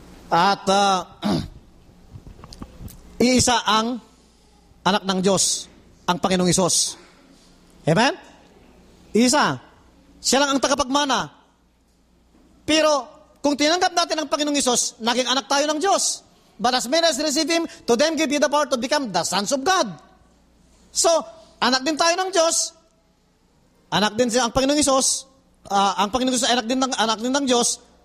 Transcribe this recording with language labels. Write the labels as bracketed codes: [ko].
[tl] At iisa ang anak ng Diyos, ang Panginoong Hesus. Amen? Isa. Siya lang ang tagapagmana. Pero, kung tinanggap natin ang Panginoong Hesus, naging anak tayo ng Diyos. [en] But as many as receive Him, to them give you the power to become the sons of God. [tl] So, anak din tayo ng Diyos. Anak din siya ang Panginoong Hesus. Ang Panginoong Hesus ay anak din ng Diyos.